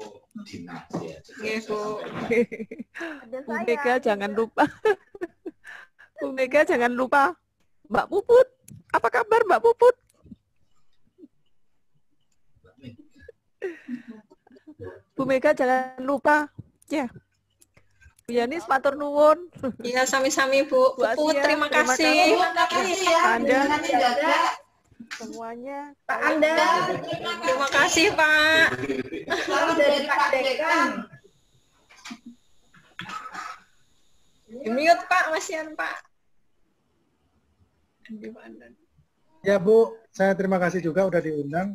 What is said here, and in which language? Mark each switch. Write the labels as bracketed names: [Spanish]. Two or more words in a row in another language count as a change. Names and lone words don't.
[Indonesian] Bu Mega jangan lupa. Bu Mega jangan lupa. Mbak Puput. Apa kabar Mbak Puput? Bu Mega jangan lupa ya. Bu Yani [Javanese] matur nuwun. [Indonesian] Iya, sami-sami Bu. Bu Puput, Asia, terima kasih. Terima kasih ya. Anda Jaga. semuanya. Pak Anda. Terima kasih Pak. Salam dari Pak Dekan. Mute Pak, masihan Pak. Ya Bu, saya terima kasih juga udah diundang.